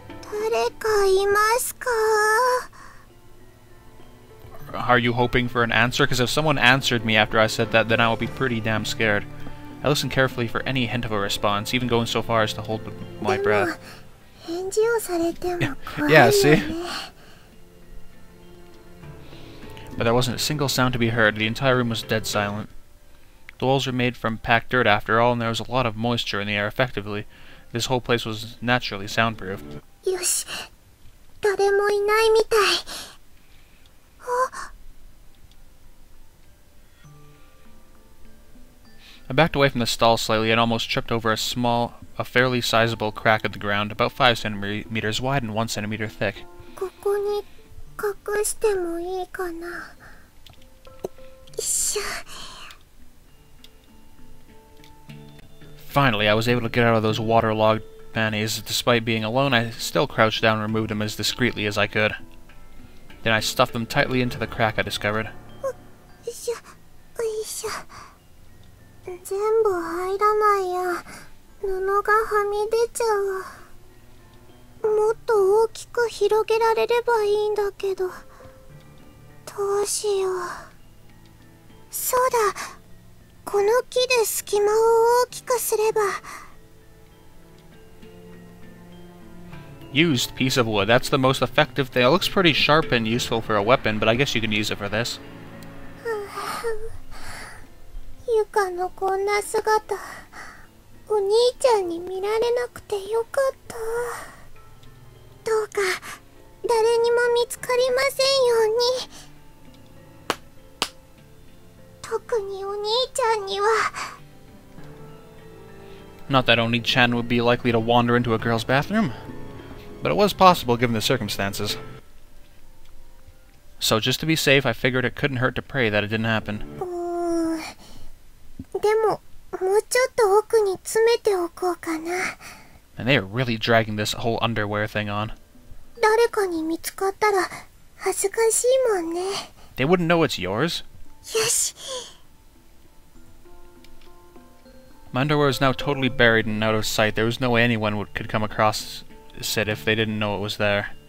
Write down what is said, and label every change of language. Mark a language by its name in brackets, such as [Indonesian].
[Japanese] 誰かいますか? [English] Are you hoping for an answer? Because if someone answered me after I said that, then I would be pretty damn scared. I listened carefully for any hint of a response, even going so far as to hold my breath. [Japanese] 返事をされても怖いよね。 [English] Yeah, see? But there wasn't a single sound to be heard. The entire room was dead silent. The walls were made from packed dirt after all, and there was a lot of moisture in the air. Effectively, this whole place was naturally soundproof. [Japanese] よし、誰もいないみたい。あ。 [English] I backed away from the stall slightly and almost tripped over a fairly sizable crack in the ground, about 5 centimeters wide and 1 centimeter thick. [Japanese] ここに隠してもいいかな。よいしょ。 [English] Finally, I was able to get out of those waterlogged panties. Despite being alone, I still crouched down and removed them as discreetly as I could. Then I stuffed them tightly into the crack I discovered. [Japanese] よいしょ、よいしょ。全部入らないや。布がはみ出ちゃう。もっと大きく広げられればいいんだけど、どうしよう。そうだ、この木で隙間を大きくすれば。 [English] Used piece of wood. That's the most effective thing. It looks pretty sharp and useful for a weapon, but I guess you can use it for this. [Japanese] ゆかのこんな姿、お兄ちゃんに見られなくてよかった。どうか誰にも見つかりませんように。特にお兄ちゃんには。 [English] Not that Oni-chan would be likely to wander into a girl's bathroom, but it was possible given the circumstances. So just to be safe, I figured it couldn't hurt to pray that it didn't happen. [Japanese] でも、もうちょっと奥に詰めておこうかな。 [English] And they are really dragging this whole underwear thing on. [Japanese] 誰かに見つかったら恥ずかしいもんね。 [English] They wouldn't know it's yours. [Japanese] よし。 [English] My underwear is now totally buried and out of sight. There was no way anyone could come across it if they didn't know it was there.